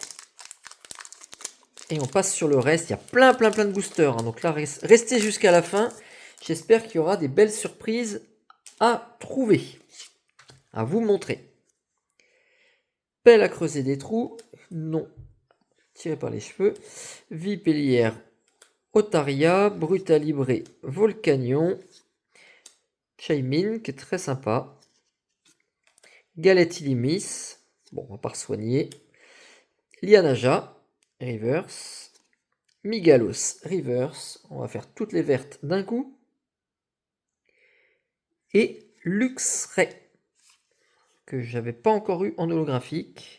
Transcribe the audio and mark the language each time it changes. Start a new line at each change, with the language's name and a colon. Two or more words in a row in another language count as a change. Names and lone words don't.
French: Et on passe sur le reste. Il y a plein de boosters. Hein. Donc là, restez jusqu'à la fin. J'espère qu'il y aura des belles surprises à trouver. À vous montrer. Pelle à creuser des trous. Non. Tiré par les cheveux. Vipellière. Otaria. Brutalibré. Volcanion. Chaimin, qui est très sympa. Galette Illimis. Bon, on va pas soigner. Lianaja. Reverse. Migalos. Reverse. On va faire toutes les vertes d'un coup. Et Luxray, que j'avais pas encore eu en holographique.